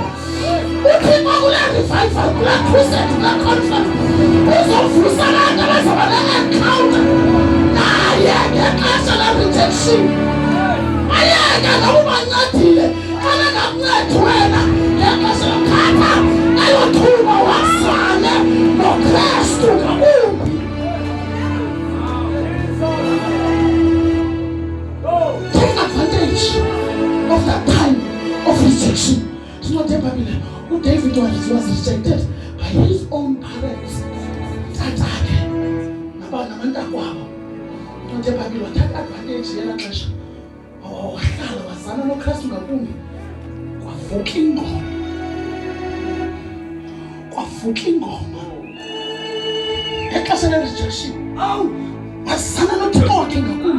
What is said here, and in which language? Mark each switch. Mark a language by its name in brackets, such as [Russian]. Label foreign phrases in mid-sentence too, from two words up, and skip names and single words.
[Xhosa] Uthixo kule revival, kule crusade, kule conference uzovusa abantu abazaba ne-encounter naye ngexesha le-rejection. Ayeke ngawubancedile xa bengakuncedi wena ngexesha lokhatha ayothuba wazane noKristu ngakumbi. [English] Take advantage of that time of rejection. [Xhosa] Incwadi yeBhayibhile, [English] uDavid was rejected by his own parents. [Xhosa] Tatakhe nabantakwabo. Incwadi yeBhayibhile, wathatha advantage yela xesha. Wahlala wazana noKristu ngakumbi. Kwavuka ingoma. Ngexesha le-rejection, wazana noThixo wakhe ngakumbi.